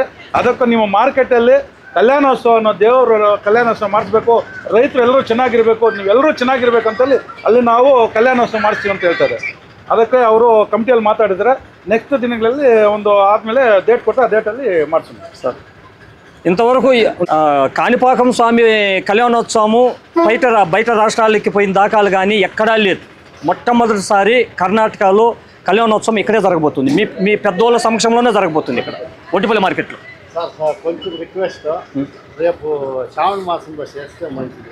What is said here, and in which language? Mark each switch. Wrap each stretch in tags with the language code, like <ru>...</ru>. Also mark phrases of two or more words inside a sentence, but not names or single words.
<kn>ಅದಕ್ಕೆ ನೀವು ಮಾರ್ಕೆಟಲ್ಲಿ ಕಲ್ಯಾಣೋತ್ಸವವನ್ನು ದೇವರು ಕಲ್ಯಾಣೋತ್ಸವ ಮಾಡಿಸ್ಬೇಕು, ರೈತರು ಎಲ್ಲರೂ ಚೆನ್ನಾಗಿರಬೇಕು, ನೀವೆಲ್ಲರೂ ಚೆನ್ನಾಗಿರ್ಬೇಕಂತೇಳಿ ಅಲ್ಲಿ ನಾವು ಕಲ್ಯಾಣೋತ್ಸವ ಮಾಡಿಸ್ತೀವಿ ಅಂತ ಹೇಳ್ತಾರೆ. ಅದಕ್ಕೆ ಅವರು ಕಮಿಟಿಯಲ್ಲಿ ಮಾತಾಡಿದರೆ ನೆಕ್ಸ್ಟ್ ದಿನಗಳಲ್ಲಿ ಒಂದು ಆದಮೇಲೆ ಡೇಟ್ ಕೊಟ್ಟು ಆ ಡೇಟಲ್ಲಿ ಮಾಡಿಸೋಣ ಸರ್.</kn> <te>ఇంతవరకు కాణిపాకం స్వామి కళ్యాణోత్సవము బయట రాష్ట్రాలకి పోయిన దాఖలు కానీ ఎక్కడా లేదు. మొట్టమొదటిసారి కర్ణాటకలో కళ్యాణోత్సవం ఇక్కడే జరగబోతుంది. మీ పెద్దోళ్ళ సమక్షంలోనే జరగబోతుంది ఇక్కడ ఒట్టిపల్లి మార్కెట్లో. సార్ కొంచెం రిక్వెస్ట్, రేపు శ్రావణ మాసంలో చేస్తే మంచిది.</te>